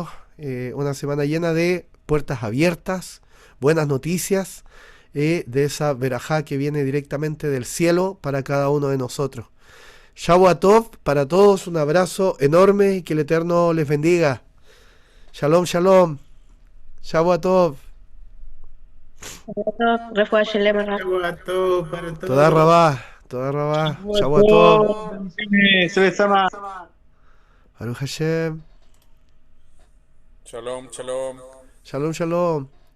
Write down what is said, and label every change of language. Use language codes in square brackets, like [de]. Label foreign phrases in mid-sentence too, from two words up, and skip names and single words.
[es] Una semana llena de puertas abiertas, buenas noticias, de esa verajá que viene directamente del cielo para cada uno de nosotros. [he] שבת טוב [es] para todos, un abrazo enorme y que el Eterno les bendiga. [he] שלום שלום שבת טוב. רפואה שלם, שבת טוב para Toda [es] todos. [he] רבה שבת טוב. [es] Se les ama. [he] ברוך השם. שלום שלום. שלום שלום.